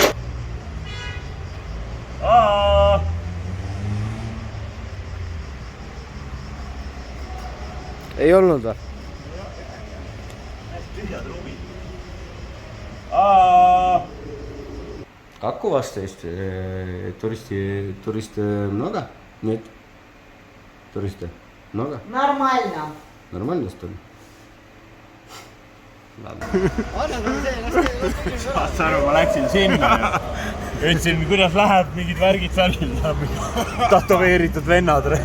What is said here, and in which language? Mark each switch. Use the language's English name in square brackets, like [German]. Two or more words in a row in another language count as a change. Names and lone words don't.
[Estonian] Ei olnud või? [Russian] Как у вас есть туристы много? Нет? Туристы много? Нормально. Нормально, что ли? Ладно. [Estonian] Saad sa aru, ma läksin sinna ja ütlesin, kuidas läheb, mingid värgid värgid, tatoveeritud vennad.